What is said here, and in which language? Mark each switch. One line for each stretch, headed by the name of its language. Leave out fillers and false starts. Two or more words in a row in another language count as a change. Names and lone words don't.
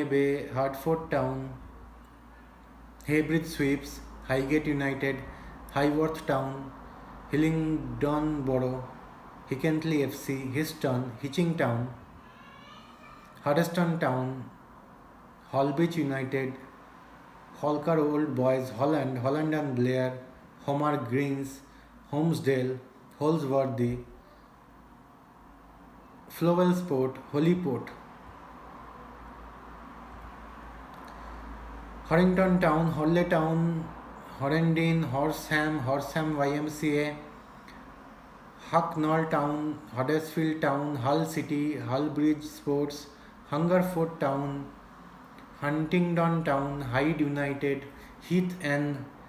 English: Bay, Hertford Town, Haybridge Sweeps, Highgate United, Highworth Town, Hillingdon Borough, Hickentley FC, Histon, Hitching Town, Huddeston Town, Holbeach United, Holker Old Boys, Holland and Blair, Homer Greens, Holmesdale, Holsworthy, Flowell Sport, Holyport, Horrington Town, Horley Town, Horrendine, Horsham YMCA, Hucknall Town, Huddersfield Town, Hull City, Hull Bridge Sports, Hungerford Town, Huntingdon Town, Hyde United, Heath and